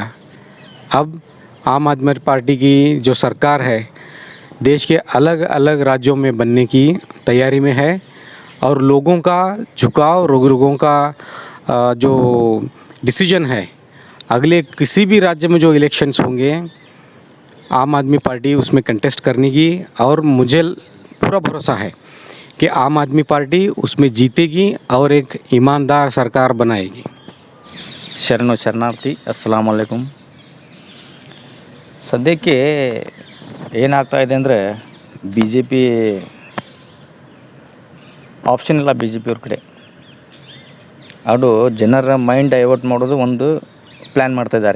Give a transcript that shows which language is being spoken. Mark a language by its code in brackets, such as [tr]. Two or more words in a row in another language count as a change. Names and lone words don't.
[hi] अब आम आदमी पार्टी की जो सरकार है देश के अलग अलग राज्यों में बनने की तैयारी में है और लोगों का झुकाव, लोगों का जो डिसीजन है, अगले किसी भी राज्य में जो इलेक्शंस होंगे आम आदमी पार्टी उसमें कंटेस्ट करने की, और मुझे पूरा भरोसा है कि आम आदमी पार्टी उसमें जीतेगी और एक ईमानदार सरकार बनाएगी। [kn] ಶರಣು ಶರಣಾರ್ಥಿ, [ar] السلام عليكم. [kn] ಸದ್ಯಕ್ಕೆ ಏನಾಗ್ತಾ ಇದೆ ಅಂದರೆ ಬಿ ಜೆ ಪಿ ಆಪ್ಷನ್ ಇಲ್ಲ ಬಿ ಜೆ ಪಿಯವ್ರ ಕಡೆ. ಅದು ಜನರ [en] mind divert [kn] ಮಾಡೋದು ಒಂದು ಪ್ಲ್ಯಾನ್ ಮಾಡ್ತಾಯಿದ್ದಾರೆ.